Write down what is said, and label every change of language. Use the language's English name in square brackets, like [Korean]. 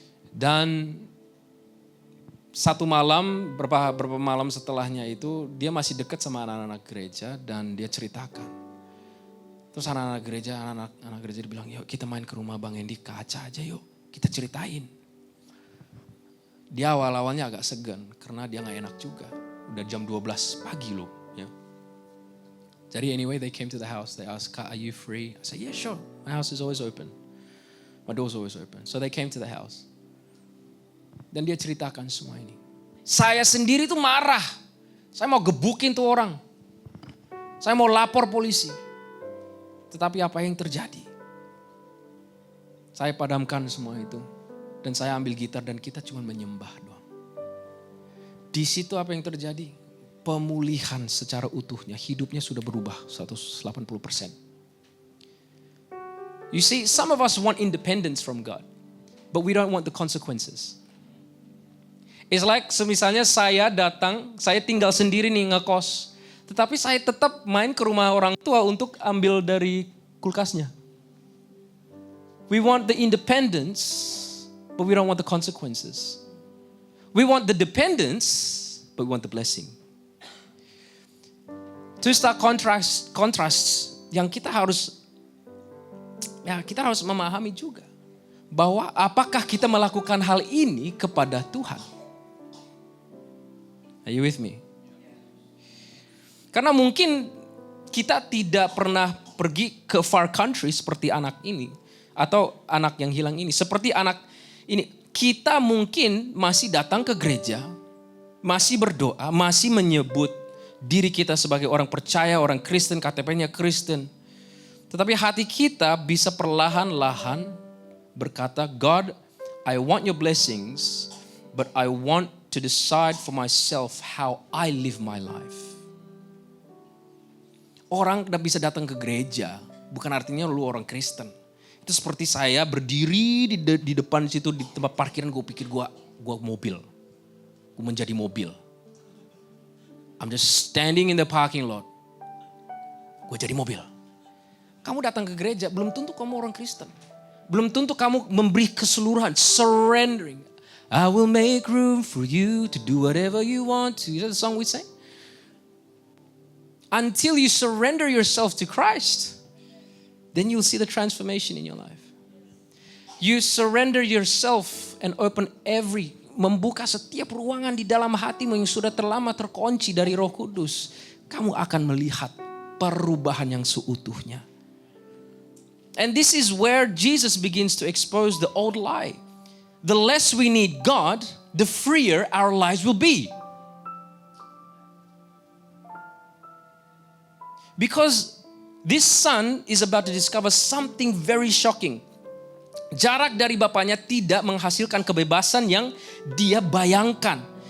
[Indonesian] Dan satu malam, beberapa malam setelahnya itu, dia masih dekat sama anak-anak gereja dan dia ceritakan. Terus anak-anak gereja bilang, yuk kita main ke rumah Bang Endi, kaca aja yuk, kita ceritain. Dia awal-awalnya agak segan karena dia gak enak juga. Udah jam 12 pagi loh. Ya. [English] Jadi anyway, they came to the house, they asked, Kak, are you free? I said, yeah sure, my house is always open. My door's always open. So they came to the house. [Indonesian] Dan dia ceritakan semua ini. Saya sendiri tuh marah. Saya mau gebukin tuh orang. Saya mau lapor polisi. Tetapi apa yang terjadi? Saya padamkan semua itu. Dan saya ambil gitar dan kita cuma menyembah doang. Di situ apa yang terjadi? Pemulihan secara utuhnya. Hidupnya sudah berubah 180%. [English] You see, some of us want independence from God. But we don't want the consequences. It's like [Indonesian] semisalnya saya datang, saya tinggal sendiri nih ngekos. Tetapi saya tetap main ke rumah orang tua untuk ambil dari kulkasnya. [English] We want the independence, but we don't want the consequences. We want the dependence, but we want the blessing. Two stark contrasts [Indonesian] yang kita harus memahami juga. Bahwa apakah kita melakukan hal ini kepada Tuhan? [English] Are you with me? [Indonesian] Karena mungkin kita tidak pernah pergi ke [English] far country [Indonesian] seperti anak ini. Atau anak yang hilang ini. Seperti anak ini. Kita mungkin masih datang ke gereja. Masih berdoa. Masih menyebut diri kita sebagai orang percaya, orang Kristen, KTP-nya Kristen. Tetapi hati kita bisa perlahan-lahan berkata, [English] God, I want your blessings, but I want to decide for myself how I live my life. [Indonesian] Orang bisa datang ke gereja, bukan artinya lu orang Kristen. Itu seperti saya berdiri di depan situ di tempat parkiran, gue pikir gue mobil. Gue menjadi mobil. [English] I'm just standing in the parking lot. [Indonesian] Gue jadi mobil. Kamu datang ke gereja, belum tentu kamu orang Kristen. Belum tentu kamu memberi keseluruhan, surrendering. [English] I will make room for you to do whatever you want to. Is that the song we sing? Until you surrender yourself to Christ, then you'll see the transformation in your life. You surrender yourself and open [Indonesian] membuka setiap ruangan di dalam hatimu yang sudah terlama terkunci dari Roh Kudus. Kamu akan melihat perubahan yang seutuhnya. [English] And this is where Jesus begins to expose the old lie. The less we need God, the freer our lives will be. Because this son is about to discover something very shocking. [Indonesian] Jarak dari bapaknya tidak menghasilkan kebebasan yang dia bayangkan.